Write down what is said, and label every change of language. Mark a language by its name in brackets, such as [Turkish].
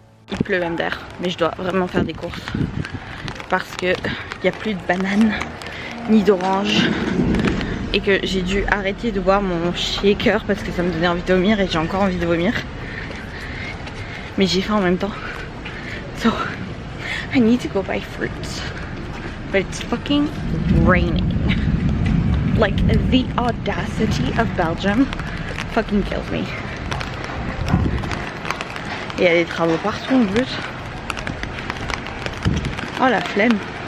[French] Il pleut même d'air, mais je dois vraiment faire des courses parce que il n'y a plus de bananes ni d'oranges et que j'ai dû arrêter de boire mon shaker parce que ça me donnait envie de vomir et j'ai encore envie de vomir, mais j'ai faim en même temps, [English] so I need to go buy fruits, but it's fucking raining. Like the audacity of Belgium fucking kills me. [French] Et il y a des travaux partout en plus. Oh la flemme.